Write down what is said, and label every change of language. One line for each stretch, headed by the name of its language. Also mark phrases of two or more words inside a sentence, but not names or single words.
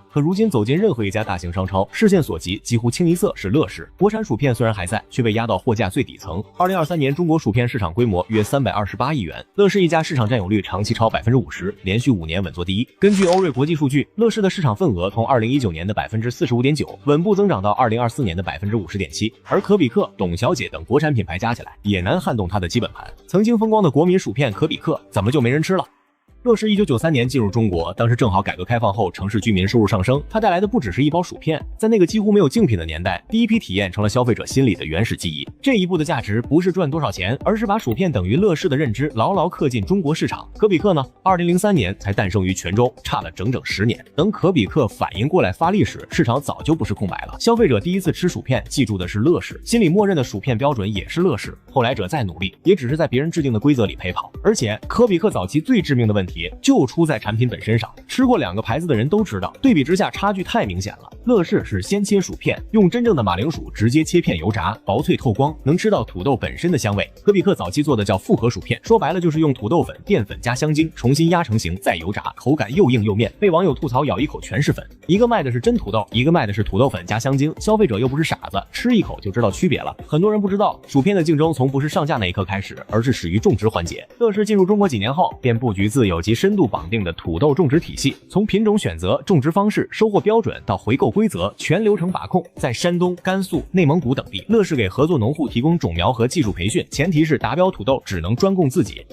Chinese: 可如今走進任何一家大型商超，視線所及幾乎清一色是樂事。國產薯片雖然還在，卻被壓到貨架最底層。2023年，中国薯片市場規模約328億元，樂事一家市場佔有率長期超50%，連續5年穩坐第一。根據歐瑞國際數據，樂事的市場份額從2019年的45.9%穩步增長到2024 年的50.7%，而可比克、董小姐等國產品牌加起来也难撼动它的基本盘。曾经风光的国民薯片可比克，怎麼就沒人吃了？樂事1993年進入中國，當時正好改革開放後，城市居民收入上升，它帶來的不只是一包薯片，在那個幾乎沒有競品的年代，第一批體驗成了消費者心裡的原始記憶。這一步的價值不是賺多少錢，而是把薯片等於樂事的認知牢牢刻進中國市場。可比克呢，2003年才誕生於泉州，差了整整10年。等可比克反應過來發力時，市場早就不是空白了。消費者第一次吃薯片，記住的是樂事，心裡默認的薯片標準也是樂事。後來者再努力，也只是在別人制定的規則裡陪跑。而且，可比克早期最致命的問題就出在产品本身上，吃過2个牌子的人都知道，对比之下差距太明显了。樂事是先切薯片，用真正的馬鈴薯直接切片油炸，薄脆透光，能吃到土豆本身的香味。可比克早期做的叫复合薯片，说白了就是用土豆粉、澱粉加香精重新压成型，再油炸，口感又硬又面，被網友吐槽咬一口全是粉。一个卖的是真土豆，一个卖的是土豆粉加香精，消費者又不是傻子，吃一口就知道區別了。很多人不知道，薯片的競爭從不是上架那一刻開始，而是始於種植環節。樂事進入中國幾年後，便布局自有及深度綁定的土豆種植體系，從品種選擇、種植方式、收穫標準到回購規則，全流程把控。在山東、甘肅、內蒙古等地，樂事給合作農戶提供種苗和技術培訓，前提是達標土豆只能專供自己。